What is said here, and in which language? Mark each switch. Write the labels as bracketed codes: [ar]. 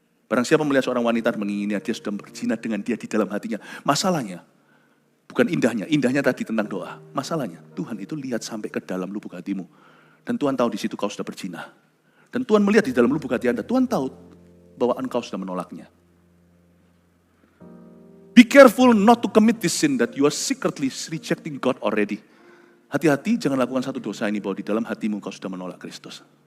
[id] Barang siapa melihat seorang wanita dan menginginnya, dia sudah berzina dengan dia di dalam hatinya. Masalahnya, bukan indahnya tadi tentang doa. Masalahnya, Tuhan itu lihat sampai ke dalam lubuk hatimu. Dan Tuhan tahu di situ kau sudah berzina. Dan Tuhan melihat di dalam lubuk hati Anda, Tuhan tahu bahwa engkau sudah menolaknya. [en] Be careful not to commit this sin that you are secretly rejecting God already. [id] Hati-hati jangan lakukan satu dosa ini bahwa di dalam hatimu kau sudah menolak Kristus.